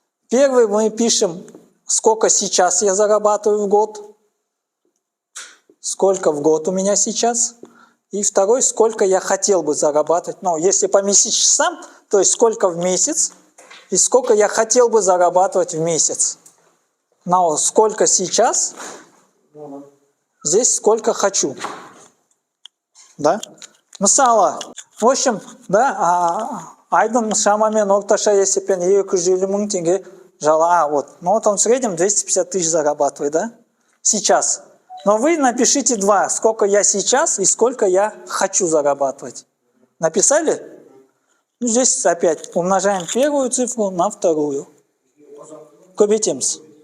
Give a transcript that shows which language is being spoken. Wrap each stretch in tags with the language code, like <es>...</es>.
<ru>Первый мы пишем, сколько сейчас я зарабатываю в год, сколько в год у меня сейчас, и второй, сколько я хотел бы зарабатывать. Ну, если по месяцам, то есть сколько в месяц, и сколько я хотел бы зарабатывать в месяц. Но сколько сейчас, здесь сколько хочу. Да?</ru> <kk>Мысалы,</kk> <ru>в общем, да,</ru> <kk>айдың шамамен орташа есеппен 250 мың теңге</kk> <ru>вот. Ну вот он в среднем 250 тысяч зарабатывает, да? Сейчас. Но вы напишите два, сколько я сейчас и сколько я хочу зарабатывать. Написали? Ну, здесь опять умножаем первую цифру на вторую.</ru> <kk>Көбейтеміз.</kk>